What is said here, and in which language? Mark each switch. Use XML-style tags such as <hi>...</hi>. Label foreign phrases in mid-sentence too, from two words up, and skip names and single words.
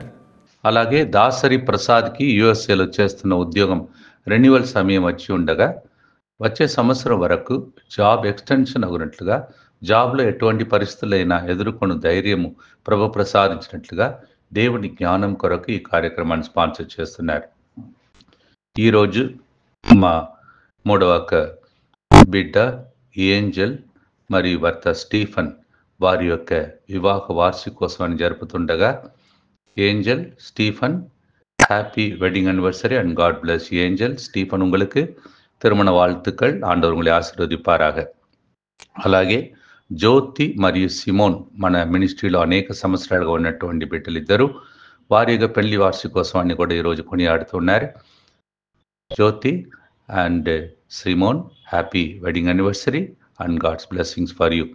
<te>అలాగే దాసరి ప్రసాద్కి యుఎస్ఏలో చేస్తున్న ఉద్యోగం రెన్యువల్ సమయం వచ్చి ఉండగా వచ్చే సంవత్సరం వరకు</te> <en>job extension</en> <te>అగునట్లుగా, జాబ్లో ఎటువంటి పరిస్థితులైనా ఎదుర్కొన్న ధైర్యము ప్రభు ప్రసాదించినట్లుగా దేవుని జ్ఞానం కొరకు ఈ కార్యక్రమాన్ని స్పాన్సర్ చేస్తున్నారు. ఈరోజు మా 3వ బిడ్డ ఏంజల్ మరియు భర్త స్టీఫన్ వారి యొక్క వివాహ వార్షికోత్సవాన్ని జరుపుతుండగా, ఏంజల్,</te> <en>Stephen, happy wedding anniversary and God bless Angel.</en> <ta>ஸ்டீஃபன், உங்களுக்கு திருமண வாழ்த்துக்கள், ஆண்டவர் உங்களை ఆశీర్వదింపారాக.</ta> <te>అలాగే జ్యోతి మరియు సిమోన్ మన మినిస్ట్రీలో అనేక సంవత్సరాలుగా ఉన్నటువంటి బిడ్డలిద్దరూ వారి యొక్క పెళ్లి వార్షికోత్సవాన్ని కూడా ఈరోజు కొనియాడుతున్నారు.</te> <en>Jyothi and Simon, happy wedding anniversary and God's blessings for you.</en>